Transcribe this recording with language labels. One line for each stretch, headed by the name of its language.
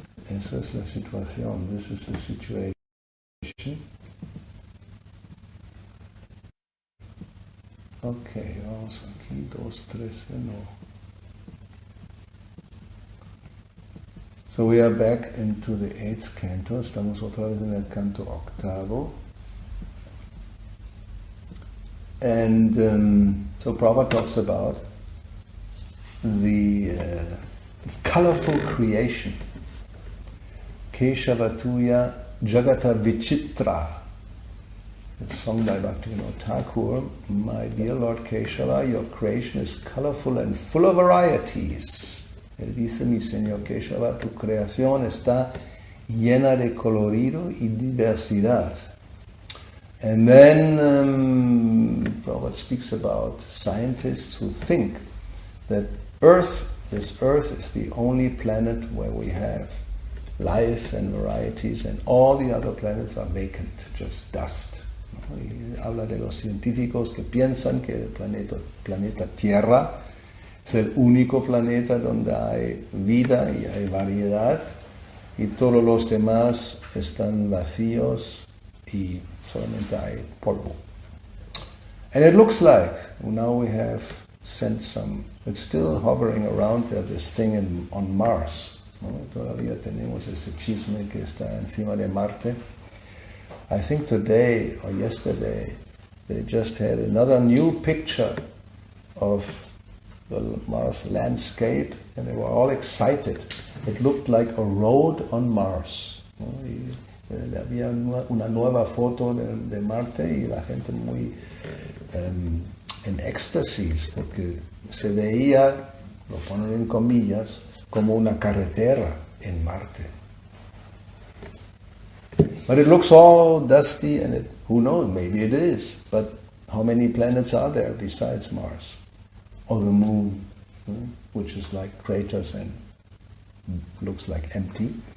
Spanish: Esa es la situación.
English: This is the situation.
Spanish: Ok, vamos aquí, 2, 3, no.
English: So we are back into the 8th canto.
Spanish: Estamos otra vez en el canto octavo.
English: And so Prabhupada talks about the colorful creation.
Bangla: Keshavatuya Jagata Vichitra.
English: It's sung by Bhakti-yoga Thakur. My dear Lord Keshava, your creation is colorful and full of varieties.
Spanish: Él dice, mi Señor Keshava, tu creación está llena de colorido y diversidad.
English: And then Prabhupada speaks about scientists who think that this Earth is the only planet where we have life and varieties, and all the other planets are vacant, just dust.
Spanish: Y habla de los científicos que piensan que el planeta Tierra es el único planeta donde hay vida y hay variedad, y todos los demás están vacíos y solamente hay polvo.
English: And it looks like now we have sent some, it's still hovering around there, this thing on Mars.
Spanish: ¿No? Todavía tenemos ese chisme que está encima de Marte.
English: I think today or yesterday they just had another new picture of the Mars landscape, and they were all excited. It looked like a road on Mars.
Spanish: ¿No? Y había una nueva foto de Marte y la gente muy en éxtasis, porque se veía, lo ponen en comillas, como una carretera en Marte.
English: But it looks all dusty, and who knows, maybe it is. But how many planets are there besides Mars? Or the Moon, which is like craters and looks like empty.